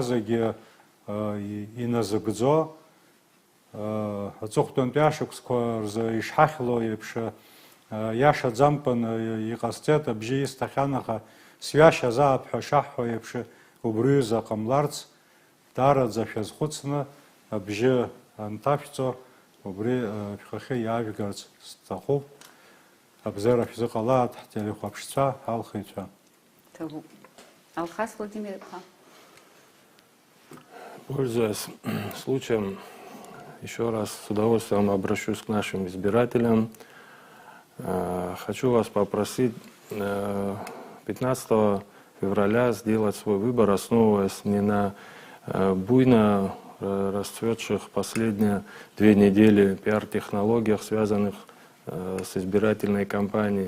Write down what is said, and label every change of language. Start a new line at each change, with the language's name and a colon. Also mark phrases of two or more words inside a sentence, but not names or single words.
Abkhazian: зегьы иназыгӡо, аҵыхәтәантәи ашықәсқәа рзы ишҳахьло еиԥш иашаӡамкәан иҟасҵеит, абжьы исҭахьан, аха сҩашьа азаап ҳәа шаҳҳәо еиԥш убриҩыза ҟамларц даараӡа шәазхәыцны абжьы анҭашәҵо убри шәхахьы иаажәгарц сҭахуп. Абзера шәзыҟалааит ҳтелехәаԥшцәа, ҳалхыҩцәа. Алхас Владимир.
Russian: Пользуясь случаем, еще раз с удовольствием обращусь к нашим избирателям. Хочу вас попросить 15 февраля сделать свой выбор, основываясь не на буйно расцветших последние 2 недели пиар-технологиях, связанных с избирательной кампанией.